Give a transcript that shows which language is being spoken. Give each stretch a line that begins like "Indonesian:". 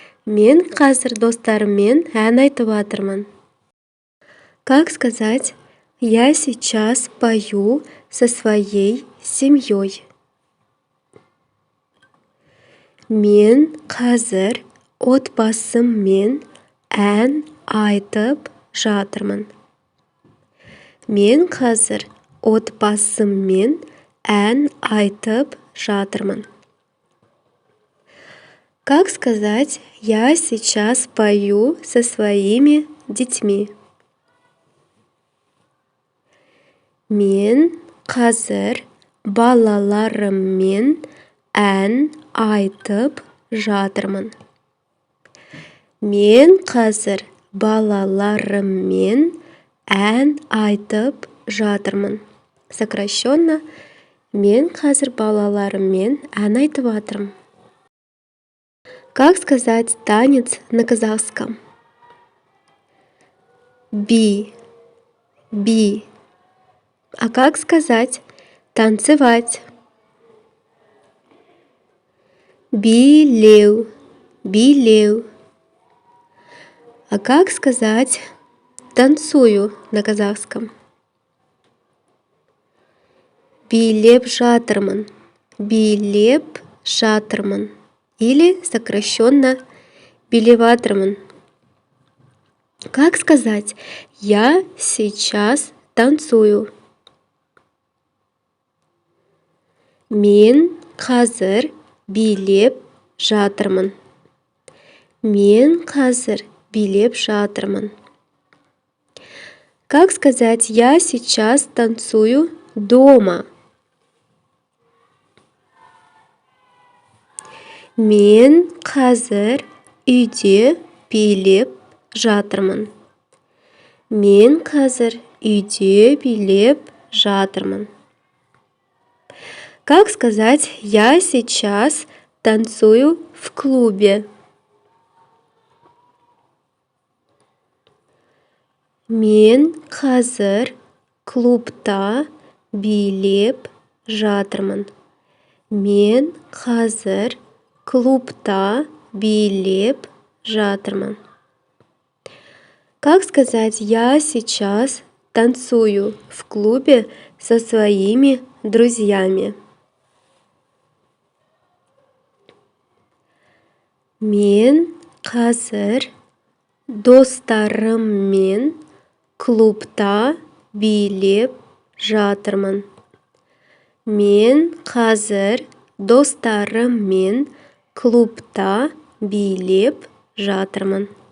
Kazakh: Мен қазір достарыммен ән айтып жатырмын.
Russian: Как сказать «Я сейчас пою со своей семьей»?
Kazakh: Мен қазір отбасыммен ән айтып жатырмын. Мен қазір отбасыммен ән айтып жатырмын.
Russian: Как сказать «Я сейчас пою со своими детьми»?
Kazakh: Мен қазір балаларыммен ән айтып жатырмын. Мен қазір балаларыммен ән айтып жатырмын.
Russian: Сокращенно.
Kazakh: Мен қазір балаларыммен ән айтып жатырмын.
Russian: Как сказать танец на казахском?
Kazakh: Би. Би.
Russian: А как сказать танцевать?
Kazakh: Билеу. Билеу.
Russian: А как сказать танцую на казахском?
Kazakh: билеп жатырмын. Билеп жатырмын.
Russian: Или сокращенно
Kazakh: билеватырмын.
Russian: Как сказать «я сейчас танцую»?
Kazakh: Мен қазір билеп жатырмын. Мен қазір билеп жатырмын.
Russian: Как сказать «я сейчас танцую дома»?
Kazakh: Мен қазір үйде билеп жатырмын. Мен қазір үйде билеп жатырмын.
Russian: Как сказать «я сейчас танцую в клубе»?
Kazakh: Мен қазір клубта билеп жатырмын. Мен қазір клубта билеп жатырмын.
Russian: Как сказать «я сейчас танцую в клубе со своими друзьями»?
Kazakh: Мен қазір достарыммен клубта билеп жатырмын. Мен қазір достарыммен клубта билеп жатырмын.